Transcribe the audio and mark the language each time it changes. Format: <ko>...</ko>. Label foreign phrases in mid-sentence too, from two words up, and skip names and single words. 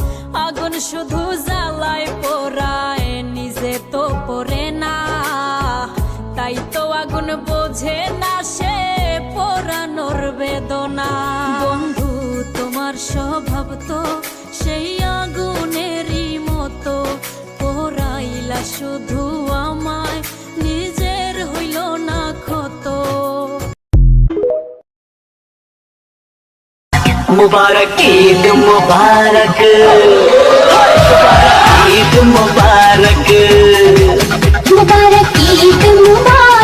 <bn>আগুন শুধু জ্বালায় পোড়ায়, নিজে তো পড়ে না, তাই তো আগুন বোঝে না সে পোড়ানোর বেদনা। বন্ধু তোমার স্বভাব তো সেই আগুনেরই মতো, পোড়াইলা শুধু আমায়, নিজের হইল না ক্ষত।</bn> <ur>मुबारक ईद मुबारक, ईद मुबारक, मुबारक ईद मुबारक।</ur>